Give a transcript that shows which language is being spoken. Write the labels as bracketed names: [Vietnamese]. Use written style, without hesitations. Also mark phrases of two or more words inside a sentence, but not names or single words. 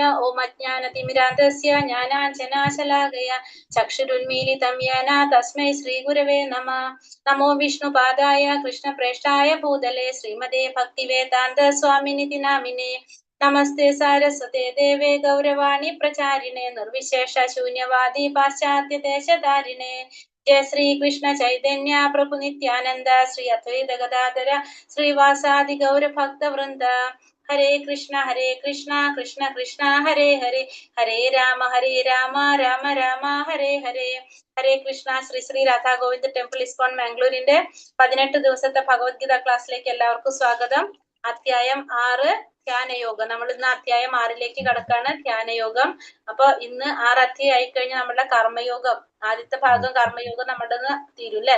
[Sanskrit] ഓം അജ്ഞാനതിമിരാന്ധസ്യ ജ്ഞാനാഞ്ജനാശലാകയ ചക്ഷുരുന്മീലിതം യേന തസ്മൈ ശ്രീഗുരവേ നമഃ. നമോ വിഷ്ണുപാദായ കൃഷ്ണപ്രേഷ്ഠായ ഭൂതലേ ശ്രീമതേ ഭക്തിവേദാന്ത സ്വാമിനിതി നാമിനേ. നമസ്തേ സാരസ്വതേ ദേവേ ഗൗരവാണി പ്രചാരിണേ നിർവിശേഷ ശൂന്യവാദി പാശ്ചാത്യ ദേശധാരിണേ. जय श्री कृष्ण चैतन्य प्रभु नित्यानंद श्री अद्वैत गदाधर श्रीवासादि गौर भक्त वृंद. हरे कृष्ण कृष्ण कृष्ण हरे हरे, हरे राम राम राम हरे हरे. ഹരേ കൃഷ്ണ. [Malayalam] ശ്രീ ശ്രീ രാധാ ഗോവിന്ദ് ടെമ്പിൾ ഇസ്കോൺ മാംഗ്ലൂരിന്റെ 18 ദിവസത്തെ ഭഗവത്ഗീത ക്ലാസ്സിലേക്ക് എല്ലാവർക്കും സ്വാഗതം. അധ്യായം 6 ധ്യാനയോഗം. നമ്മൾ ഇന്ന് അധ്യായം 6ലേക്ക് കടക്കാണ്, ധ്യാനയോഗം. അപ്പൊ ഇന്ന് 6 അധ്യായം ആയി കഴിഞ്ഞാൽ നമ്മുടെ കർമ്മയോഗം, ആദ്യത്തെ ഭാഗം കർമ്മയോഗം നമ്മുടെ തീരും അല്ലെ.